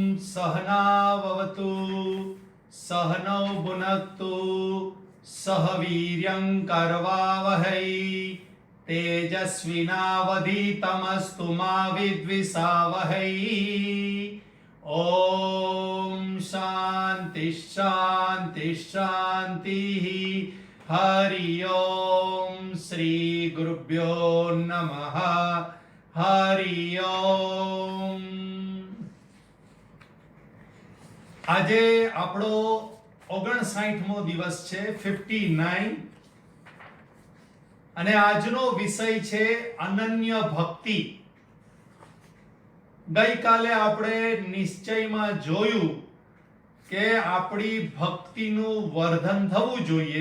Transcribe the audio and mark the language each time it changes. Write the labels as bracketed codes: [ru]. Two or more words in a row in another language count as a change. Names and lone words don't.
[sa] सहनाववतु सहनौ भुनक्तु सह वीर्यं करवावहै तेजस्विनावधीतमस्तु मा विद्विषावहै। ओम शांति शांति शांति। हरि ओम श्री गुरुभ्यो नमः। हरि ओम। [gu] આજે આપણો 59મો દિવસ છે, 59, અને આજનો વિષય છે અનન્ય ભક્તિ. ગઈકાલે આપણે નિશ્ચયમાં જોયું કે આપણી ભક્તિનું વર્ધન થવું જોઈએ.